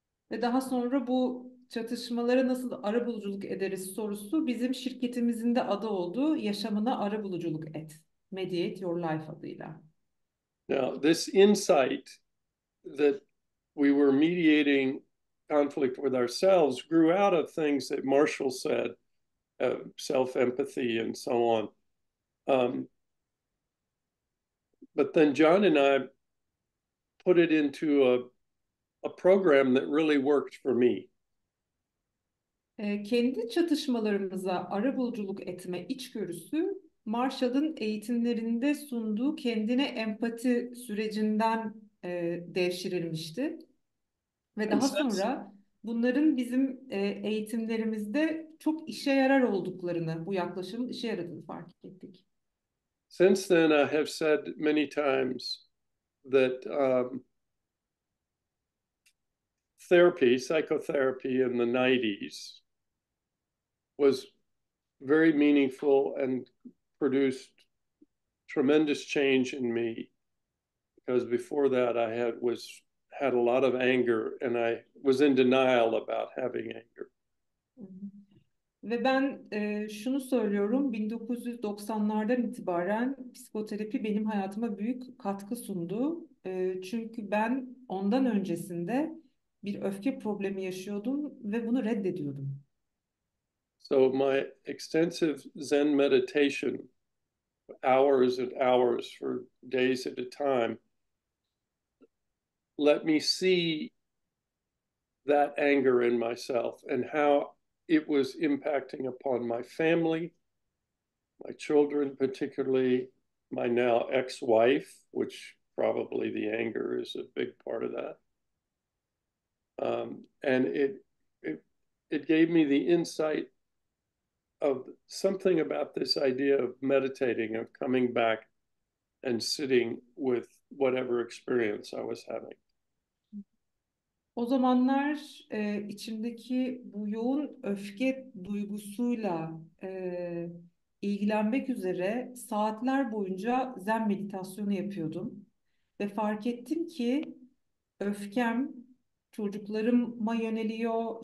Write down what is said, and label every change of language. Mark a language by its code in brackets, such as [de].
[tr] Ve daha sonra bu çatışmalara nasıl arabuluculuk ederiz sorusu bizim şirketimizin de adı oldu. Yaşamına arabuluculuk et. Mediate Your Life adıyla. [en] Now, this insight that we were mediating conflict with ourselves grew out of things that Marshall said, self-empathy and so on. But then John and I put it into a program that really worked for me. [tr] Kendi çatışmalarımıza arabuluculuk etme içgörüsü Marshall'ın eğitimlerinde sunduğu kendine empati sürecinden devşirilmişti. Ve daha sonra bunların bizim eğitimlerimizde çok işe yarar olduklarını, bu yaklaşımın işe yaradığını fark ettik. [en] Since then, I have said many times that psychotherapy in the 90s was very meaningful and produced tremendous change in me, because before that I had a lot of anger, and I was in denial about having anger. [tr] Ve ben şunu söylüyorum, 1990'lardan itibaren psikoterapi benim hayatıma büyük katkı sundu. Çünkü ben ondan öncesinde bir öfke problemi yaşıyordum ve bunu reddediyordum. [en] So my extensive Zen meditation, hours and hours for days at a time, let me see that anger in myself and how it was impacting upon my family, my children, particularly my now ex-wife, which probably the anger is a big part of that. And it gave me the insight of something about this idea of meditating, of coming back and sitting with whatever experience I was having. [tr] O zamanlar içimdeki bu yoğun öfke duygusuyla ilgilenmek üzere saatler boyunca Zen meditasyonu yapıyordum. Ve fark ettim ki öfkem çocuklarıma yöneliyor.